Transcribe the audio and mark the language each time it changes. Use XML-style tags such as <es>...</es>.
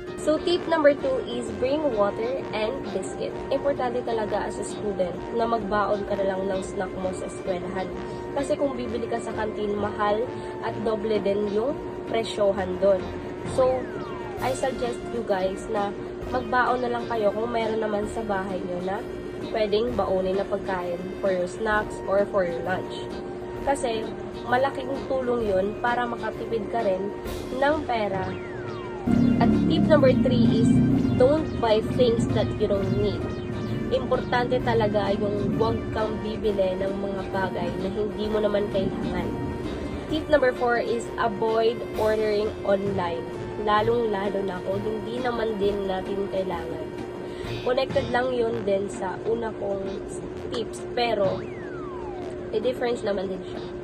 <en>So, tip number 2 is bring water and biscuit.</en> <tl>Importante talaga</tl> <en>as a student</en> <tl>na magbaon ka na lang ng snack mo sa eskwelahan. Kasi kung bibili ka sa kantin, mahal at doble din yung presyohan doon.</tl> <en>So, I suggest you guys</en> <tl>na magbaon na lang kayo kung meron naman sa bahay nyo na pwedeng baonin na pagkain</tl> <en>for your snacks or for your lunch.</en> <tl>Kasi, malaking tulong yun para makatipid ka rin ng pera.</tl> <en>At tip number 3 is, don't buy things that you don't need.</en> <tl>Importante talaga yung huwag kang bibili ng mga bagay na hindi mo naman kailangan.</tl> <en>Tip number 4 is, avoid ordering online.</en> <tl>Lalong-lalo na kung hindi naman din natin kailangan. Connected lang yun din sa una kong tips, pero may difference naman din siya.</tl>